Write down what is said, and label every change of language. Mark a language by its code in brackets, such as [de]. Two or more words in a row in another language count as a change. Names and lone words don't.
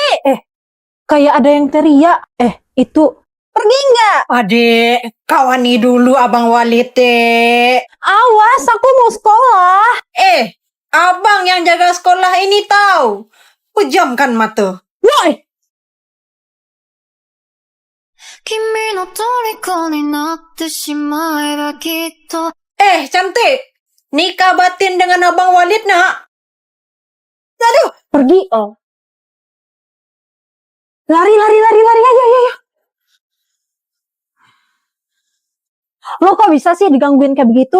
[id] Kayak ada yang teriak. Itu. Pergi nggak? Adik, kawani dulu Abang Walite. Awas, aku mau sekolah. Abang yang jaga sekolah ini tahu. Pejamkan mata. Woi! [ja] 君の虜になってしまえばきっと [id] Cantik. Nikah batin dengan Abang Walid, nak. Aduh, pergi. Lari. Ayo. Lo kok bisa sih digangguin kayak begitu?